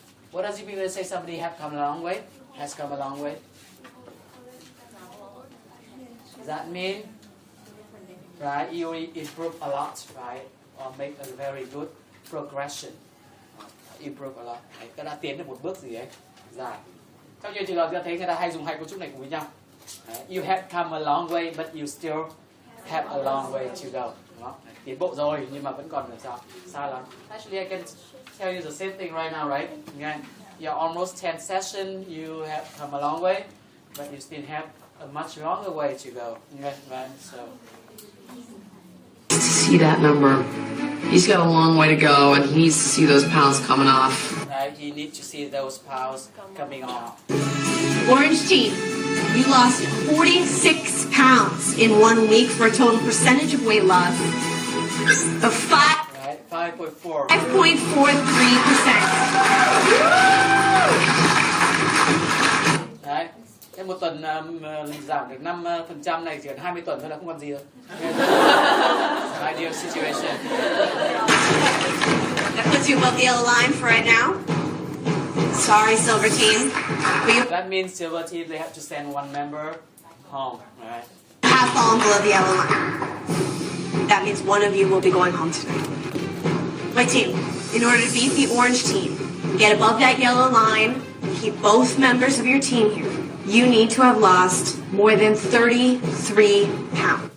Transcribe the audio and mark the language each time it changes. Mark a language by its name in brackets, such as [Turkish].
[English] What does it mean to say somebody have come a long way? Has come a long way? Does that mean, right, you improved a lot, right? or make a very good progression. Improve a lot. [Vietnamese] Đấy, ta đã tiến được một bước gì ấy dài. Trong nhiều trường hợp ta thấy người ta hay dùng hai cấu trúc này cùng với nhau. Đấy, [English] you have come a long way but you still have a long way to go. [Vietnamese] Đúng không? Đấy, tiến bộ rồi nhưng mà vẫn còn ở xa lắm. [English] Actually, I can tell you the same thing right now, right? Okay. You're almost 10 sessions. You have come a long way, but you still have a much longer way to go. Okay, right? So. See that number. He's got a long way to go, and he needs to see those pounds coming off. You need to see those pounds coming off. Orange team, you lost 46 pounds in 1 week for a total percentage of weight loss of 5.43%. [Vietnamese] Đấy. Thế một tuần giảm được 5% này chỉ cần 20 tuần thôi là không còn gì rồi. [English] Ideal situation. That puts you above the yellow line for right now. Sorry, Silver Team. That means Silver Team, they have to send one member home, right? Have fallen below the yellow line. That means one of you will be going home tonight. My team, in order to beat the orange team, get above that yellow line, and keep both members of your team here, you need to have lost more than 33 pounds.